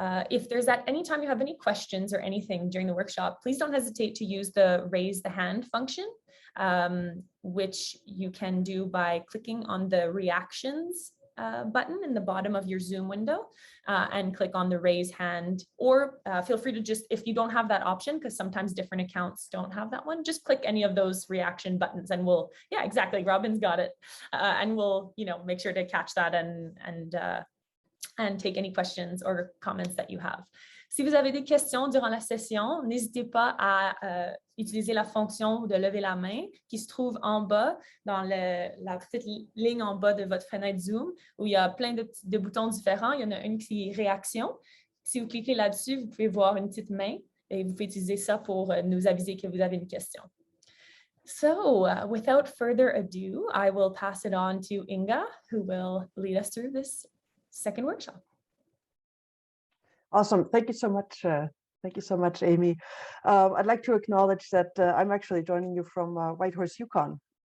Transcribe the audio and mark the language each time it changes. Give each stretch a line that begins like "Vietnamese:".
English: If there's at any time you have any questions or anything during the workshop, please don't hesitate to use the raise the hand function, which you can do by clicking on the reactions button in the bottom of your Zoom window and click on the raise hand, or feel free to just, if you don't have that option, because sometimes different accounts don't have that one, just click any of those reaction buttons and we'll, yeah, exactly, Robin's got it. And we'll, make sure to catch that and take any questions or comments that you have.
French: Si vous avez des questions durant la session, n'hésitez pas à utiliser la fonction de lever la main qui se trouve en bas dans la petite ligne en bas de votre fenêtre Zoom où il y a plein de boutons différents. Il y en a une qui est réaction. Si vous cliquez là-dessus, vous pouvez voir une petite main et vous pouvez utiliser ça pour nous aviser que vous avez une question.
English: So without further ado, I will pass it on to Inga, who will lead us through this second workshop. Awesome. Thank you so much. Thank you so much, Amy. I'd like to acknowledge that I'm actually joining you from Whitehorse, Yukon.